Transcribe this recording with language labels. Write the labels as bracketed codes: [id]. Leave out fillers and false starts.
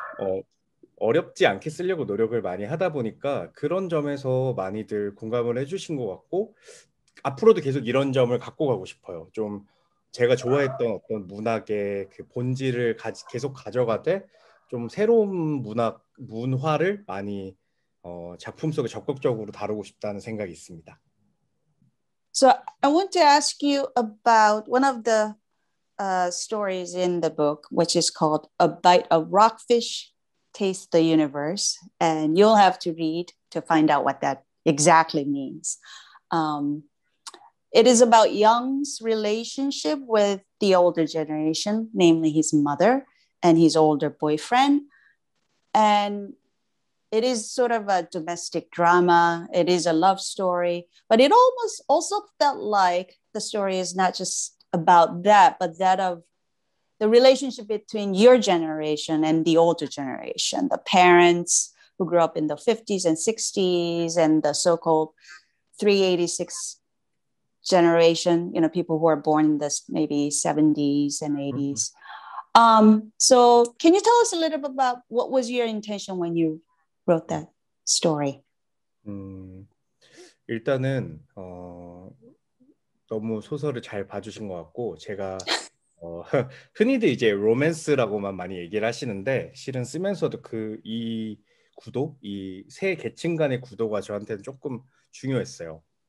[ko] 어, 어렵지 않게 쓰려고 노력을 많이 하다 보니까 그런 점에서 많이들 공감을 해주신 것 같고 앞으로도 계속 이런 점을 갖고 가고 싶어요. 좀 제가 좋아했던 어떤 문학의 그 본질을 계속 가져가되 좀 새로운 문화를 많이 작품 속에 적극적으로 다루고 싶다는 생각이 있습니다. [en] So I want to ask you about one of the stories in the book, which is called A Bite of Rockfish Taste the Universe. And you'll have to read to find out what that exactly means. It is about Young's relationship with the older generation, namely his mother and his older boyfriend. And it is sort of a domestic drama. It is a love story, but it almost also felt like the story is not just about that, but that of the relationship between your generation and the older generation, the parents who grew up in the 50s and 60s and the so-called 386 generation, you know, people who are born in this maybe 70s and 80s. So can you tell us a little bit about what was your intention when you wrote that story? [ko] 일단은 너무 소설을 잘 봐주신 것 같고 제가 흔히들 이제 로맨스라고만 많이 얘기를 하시는데 실은 쓰면서도 이 구도, 이 세 계층 간의 구도가 저한테는 조금 중요했어요.